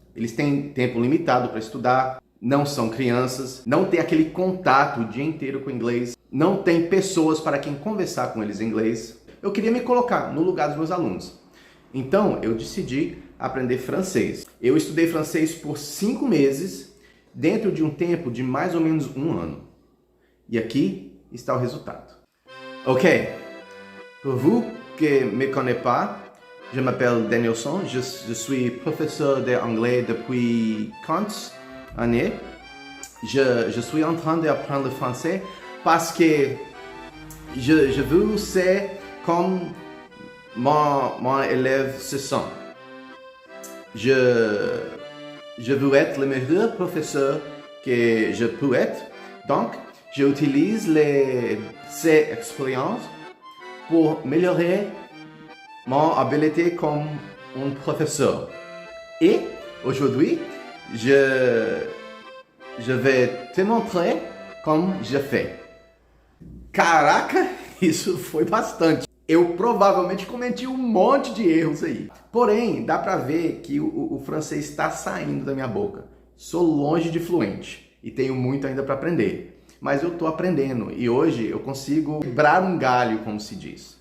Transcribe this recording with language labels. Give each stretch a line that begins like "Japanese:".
Portuguese: Eles têm tempo limitado para estudar, não são crianças, não tem aquele contato o dia inteiro com o inglês, não tem pessoas para quem conversar com eles em inglês. Eu queria me colocar no lugar dos meus alunos. Então eu decidi aprender francês. Eu estudei francês por 5 meses, dentro de um tempo de mais ou menos 1 ano. E aqui está o resultado.
French: Ok, pour vous que me connaissez pas, je m'appelle Denilson, je suis professeur d'anglais depuis 15 années. Je suis en train d'apprendre le français parce que je veux ser comme mon élève se sent. Je veux être le meilleur professeur que je peux être. Donc, j'utilise ces expériences pour améliorer mon habilité comme un professeur. Et aujourd'hui, je vais te montrer como je fais.
Portuguese: Caraca, isso foi bastante. Eu provavelmente cometi um monte de erros aí. Porém, dá pra ver que o francês está saindo da minha boca. Sou longe de fluente e tenho muito ainda para aprender. Mas eu tô aprendendo e hoje eu consigo quebrar um galho, como se diz.